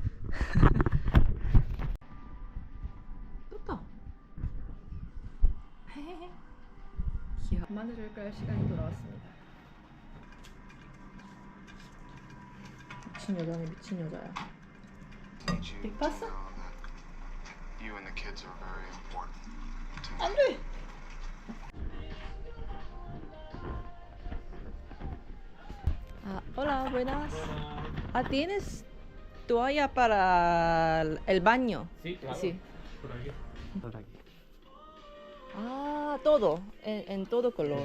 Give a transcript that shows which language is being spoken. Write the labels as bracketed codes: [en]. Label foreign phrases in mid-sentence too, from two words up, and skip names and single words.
[ko] 떴다. 귀여워. 그만해줄 걸 시간이 돌아왔습니다. 미친 여자네, 미친 여자야. 빅 봤어? [en] You and the kids are very important to me. [ko] 안 돼! [es] Hola, buenas. ¿Tienes toalla para el baño? Sí, claro. Sí. Por aquí. Por aquí. Todo, en todo color.